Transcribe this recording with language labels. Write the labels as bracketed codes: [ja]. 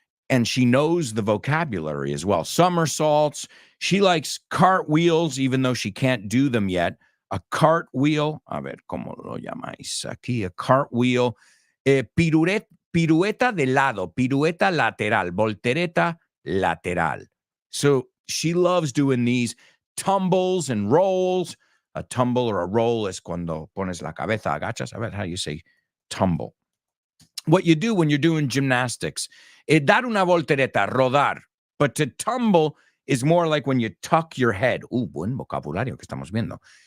[en] And she knows the vocabulary as well. Somersaults. She likes cartwheels, even though she can't do them yet. A cartwheel. [es] A ver, ¿cómo lo llamáis aquí? [en] A cartwheel. [es] Pirueta de lado. Pirueta lateral. Voltereta lateral. [en] So she loves doing these tumbles and rolls. A tumble or a roll is [es] cuando pones la cabeza, agachas. A ver, [en] how you say tumble. What you do when you're doing gymnastics. [es] Dar una voltereta, rodar. [en] But to tumble is more like when you tuck your head. [es] Buen vocabulario que estamos viendo.